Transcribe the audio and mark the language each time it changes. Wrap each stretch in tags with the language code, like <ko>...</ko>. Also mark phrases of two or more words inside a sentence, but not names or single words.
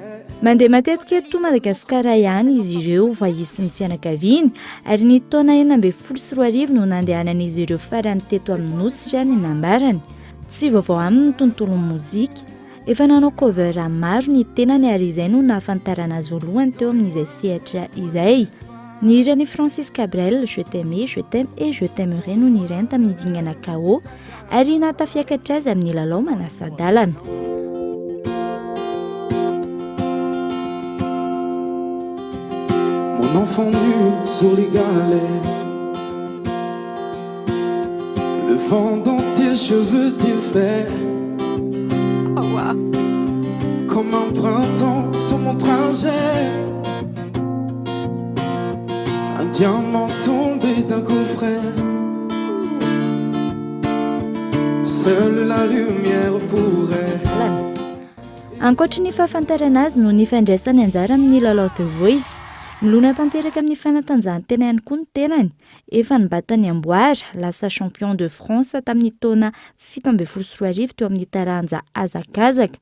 <mg>Mandeha matetika eto Madagasikara ihany izy ireo vahisin'ny fianakaviany ary ny taona 1994 no nandehanan'izy ireo farany teto amin'ny nosy raha ny nambarany. Tsy vaovao aminy ny tontolon'ny mozika. Efa nanao cover maro ny tenany ary izay no nahafantarana azy voalohany teo amin'izay sehatra izay. Ny hirany Francis Cabrel, Je t'aimais, je t'aime et je t'aimerai no nireny tamin'ny dingana KO ary natafiakatra azy amin'ny lalao manasa-dalana.</mg> <fr>Mon enfant nu sur les galets, le vent dans tes cheveux défaits.</fr> <en>Oh wow.</en> <fr>Comme un printemps sur mon trajet, un diamant tombé d'un coffret. Seule la lumière pourrait.</fr> <mg>Ankoatra ny fahafantarana azy no nifandraisany anjara amin'ny lalao The Voice. Milona tanteraka amin'ny fanatanjahantena ihany koa ny tenany. Efa nibatany amboara lasa</mg> <fr>champion de France</fr> <mg>tamin'ny taona 17 teo amin'ny taranja hazakazaka.</mg>